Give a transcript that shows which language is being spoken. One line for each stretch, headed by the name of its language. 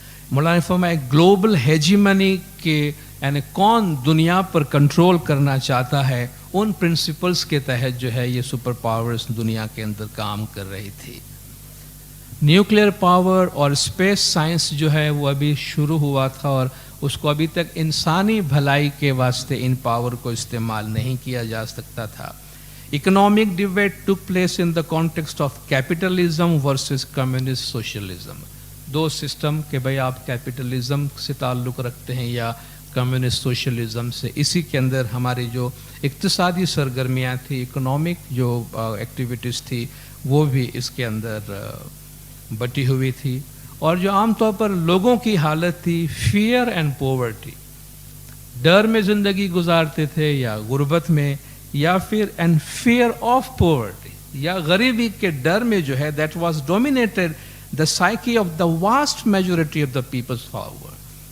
Urdu: مولانا نے فرمایا گلوبل ہیجیمنی کے یعنی کون دنیا پر کنٹرول کرنا چاہتا ہے ان پرنسپلز کے تحت جو ہے یہ سپر پاورز دنیا کے اندر کام کر رہی تھی. نیوکلیئر پاور اور اسپیس سائنس جو ہے وہ ابھی شروع ہوا تھا اور اس کو ابھی تک انسانی بھلائی کے واسطے ان پاور کو استعمال نہیں کیا جا سکتا تھا.
English: Economic debate took place in the context of capitalism versus communist socialism.
Urdu: Do system کہ بھائی آپ کیپٹلزم سے تعلق رکھتے ہیں یا کمیونسٹ سوشلزم سے. اسی کے اندر ہماری جو اقتصادی سرگرمیاں تھیں اکنامک جو ایکٹیویٹیز تھی وہ بھی اس کے اندر بٹی ہوئی تھی. اور جو عام طور پر لوگوں کی حالت تھی فیئر اینڈ پاورٹی, ڈر میں زندگی گزارتے تھے یا غربت میں, یا پھر اینڈ فیئر آف پاورٹی یا غریبی کے ڈر میں جو ہے
English: That was dominated the psyche of the vast majority of the peoples forward.